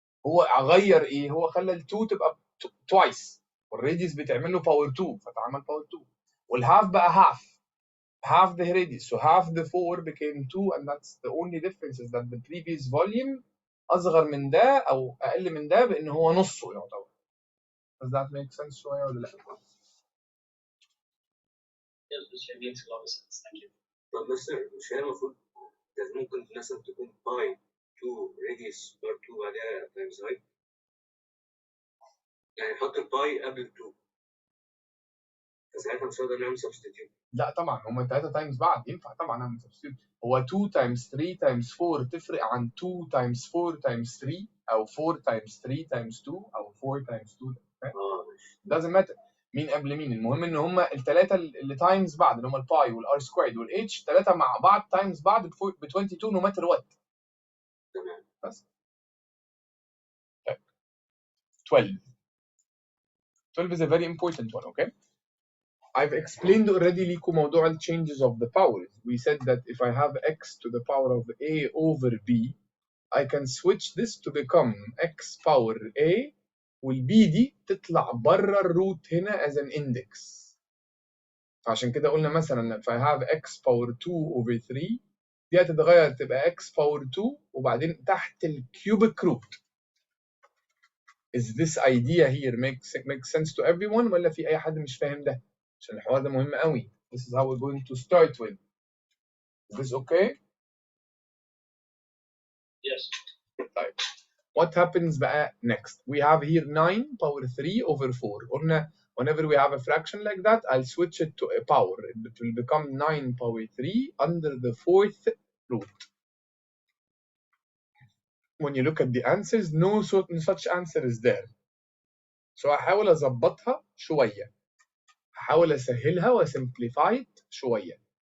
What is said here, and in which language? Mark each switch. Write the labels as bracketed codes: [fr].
[ar] هو غير ايه؟ هو خلى ال 2 تبقى [en] twice، والراديوس بتعمل له باور 2 فتعمل باور 2، والهاف بقى half the radius. So half the 4 became 2, and that's the only difference, is that the previous volume [ar] اصغر من ده او اقل من ده بان هو نصه يعتبر. [en] Does that make sense [ar] شويه ولا لا؟ [en] Yes, which makes a lot of sense. Thank you. [ar] طب بس مش هي المفروض ممكن مثلا تكون باي 2 radius بار 2 بعدها تايمز هايت، يعني نحط الباي قبل 2 فساعتها مش هنقدر نعمل سبستيتيوت. لا طبعا هما 3 تايمز بعد ينفع طبعا اعمل سبستيوت. هو 2 تايمز 3 تايمز 4 تفرق عن 2 تايمز 4 تايمز 3 او 4 تايمز 3 تايمز 2 او 4 تايمز 2. [en] doesn't matter [ar] مين قبل مين، المهم ان هما الثلاثه اللي تايمز بعض اللي هما الباي والار سكويرد والاتش، ثلاثه مع بعض تايمز بعض ب 22 [en] No matter what. [ar] تمام. [en] بس 12 is a very important one. Okay, I've explained already [ar] ليكم موضوع ال [en] changes of the powers. We said that if I have x to the power of a over b, I can switch this to become x power a [ar] والبي دي تطلع بره الروت هنا [en] as an index. فعشان كده قلنا مثلا if I have x power 2 over 3 دي هتتغير تبقى x power 2 وبعدين تحت الكيوبيك روت. Is this idea here makes sense to everyone ولا في أي حد مش فاهم ده؟ عشان الحوار ده مهم قوي. This is how we're going to start with. Is this okay? Yes. [ar] طيب. [en] What happens بقى next? We have here 9 power 3 over 4. قلنا whenever we have a fraction like that, I'll switch it to a power. It will become 9 power 3 under the 4th root. When you look at the answers, no such answer is there. [ar] So هحاول أظبطها شوية. هحاول أسهلها و [en] simplify it [ar] شوية.